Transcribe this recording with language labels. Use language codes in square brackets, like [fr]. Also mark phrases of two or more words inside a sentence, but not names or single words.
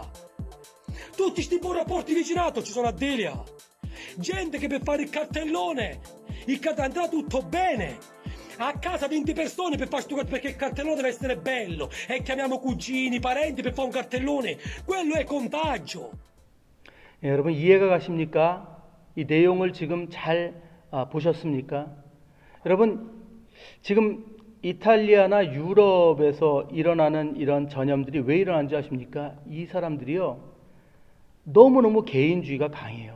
[it] Tutti sti buon rapporti di vicinato ci sono a Delia. Gente che per fare il cartellone, andrà tutto bene. A casa 20 persone per fare sto cartellone, perché il cartellone deve essere bello. E chiamiamo cugini, parenti per fare un cartellone. Quello è contagio. [ko] 예, 여러분 이해가 가십니까? 이 내용을 지금 잘 보셨습니까? 여러분 지금 이탈리아나 유럽에서 일어나는 이런 전염들이 왜 일어나는지 아십니까? 이 사람들이요 너무너무 개인주의가 강해요.